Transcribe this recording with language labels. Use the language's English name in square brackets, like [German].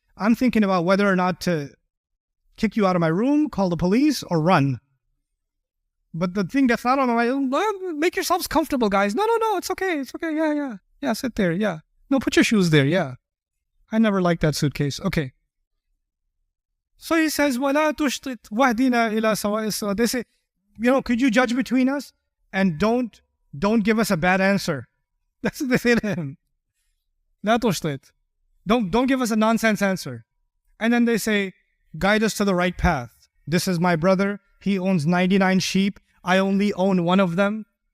[English] I'm thinking about whether or not to kick you out of my room, call the police, or run. But the thing that's not on my mind, make yourselves comfortable, guys. No, it's okay. It's okay. Yeah, sit there. Yeah. No, put your shoes there. Yeah. I never liked that suitcase. Okay. So he says, [Arabic] وَلَا تُشْطِتْ وَهْدِنَا إِلَى سَوَاءِ الصِّرَاطِ. [English] They say, could you judge between us? And don't give us a bad answer. That's what they say to him. [Arabic] لا تشطت. [English] Don't give us a nonsense answer. And then they say, guide us to the right path. This is my brother. He owns 99 sheep. I only own one of them.